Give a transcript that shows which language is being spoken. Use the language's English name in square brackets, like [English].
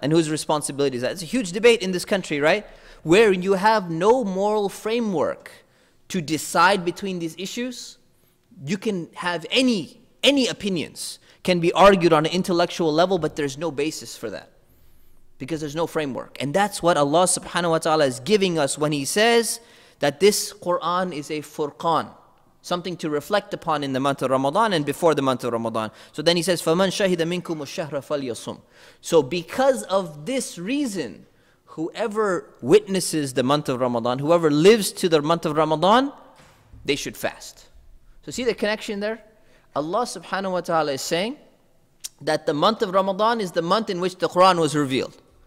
[English] And whose responsibility is that? It's a huge debate in this country, right? Where you have no moral framework to decide between these issues. You can have any opinions. can be argued on an intellectual level, but there's no basis for that, because there's no framework. And that's what Allah subhanahu wa ta'ala is giving us when He says that this Quran is a furqan, something to reflect upon in the month of Ramadan and before the month of Ramadan. So then He says, [Arabic] فَمَنْ شَهِدَ مِنْكُمُ الشَّهْرَ فَلْيَصُمْ. [English] So because of this reason, whoever witnesses the month of Ramadan, whoever lives to the month of Ramadan, they should fast. So see the connection there? Allah subhanahu wa ta'ala is saying that the month of Ramadan is the month in which the Quran was revealed.